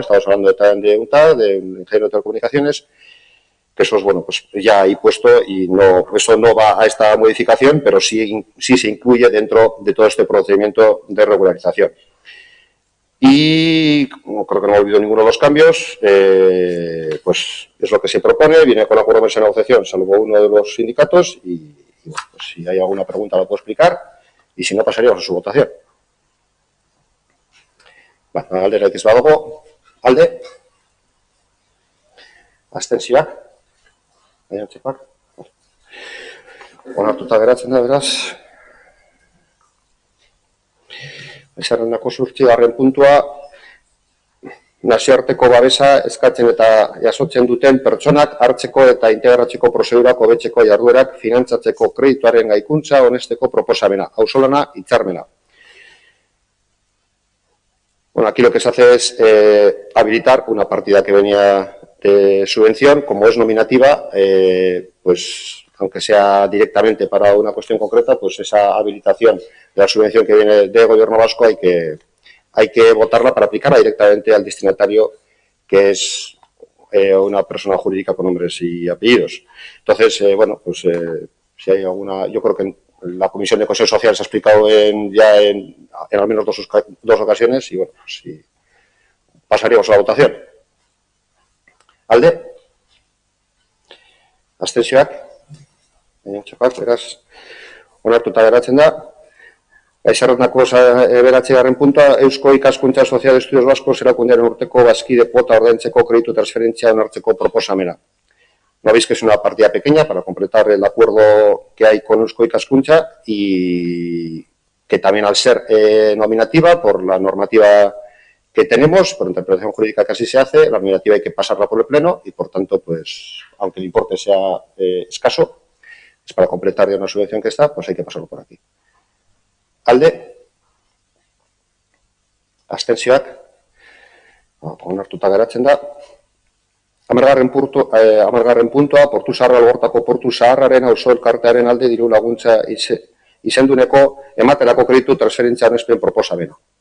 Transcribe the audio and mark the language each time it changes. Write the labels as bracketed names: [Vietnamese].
[Spanish] Estamos hablando de UNTAD, de ingeniero de telecomunicaciones, que eso es, bueno, pues ya hay puesto y no, eso no va a esta modificación, pero sí se incluye dentro de todo este procedimiento de regularización. Y como creo que no he olvidado ninguno de los cambios, pues es lo que se propone, viene con acuerdo de negociación, salvo uno de los sindicatos, y bueno, pues si hay alguna pregunta la puedo explicar, y si no pasaríamos a su votación. [Basque] Bueno, aldera ez badago, alde, abstentzioak, gainontzekoak. Onartuta geratzen da, beraz. Zerrendako 8. puntua, nazioarteko babesa eskatzen eta jasotzen duten pertsonak hartzeko eta integratzeko prozedurak hobetzeko jarduerak finantzatzeko kredituaren gaikuntza onesteko proposamena, auzolana hitzarmena. [Spanish] Bueno, aquí lo que se hace es habilitar una partida que venía de subvención, como es nominativa, pues aunque sea directamente para una cuestión concreta, pues esa habilitación de la subvención que viene del Gobierno vasco hay que votarla para aplicarla directamente al destinatario, que es una persona jurídica con nombres y apellidos. Entonces, bueno, pues si hay alguna, yo creo que en la Comisión de Cohesión Social se ha explicado ya en al menos dos ocasiones, y bueno, pues si pasaríamos a la votación. [Basque] Alde, abstentzioak, beraz, onartuta geratzen da. Zerrendako 9. puntua, Eusko Ikaskuntza Sozial de Estudios Vascos erakundearen urteko bazkide kuota ordaintzeko kreditu transferentzia onartzeko proposamena. [Spanish] No veis que es una partida pequeña para completar el acuerdo que hay con Eusko Ikaskuntza, y que también, al ser nominativa por la normativa que tenemos, por interpretación jurídica que así se hace, la nominativa hay que pasarla por el Pleno y, por tanto, pues, aunque el importe sea escaso, es para completar ya una subvención que está, pues hay que pasarlo por aquí. [Basque] Alde, abstentzioak, onartuta geratzen da. 10. puntua, Portu Zaharra Algortako Portu Zaharraren auzo elkartearen alde diru laguntza izenduneko ematerako kreditu transferentzia onespen proposamena.